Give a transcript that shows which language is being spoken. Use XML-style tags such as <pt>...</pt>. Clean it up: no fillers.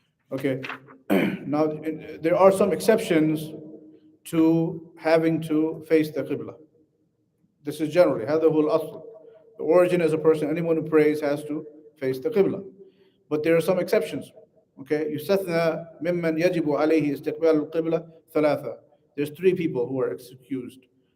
<en>Okay, now there are some exceptions to having to face the qibla. This is generally</en> <ar>هذا هو الأصل.</ar> <en>The origin is a person, anyone who prays has to face the qibla. But there are some exceptions.</en> <ar>Okay, يستثنى ممن يجب عليه استقبال القبلة ثلاثة.</ar> <en>There's three people who are excused.</en>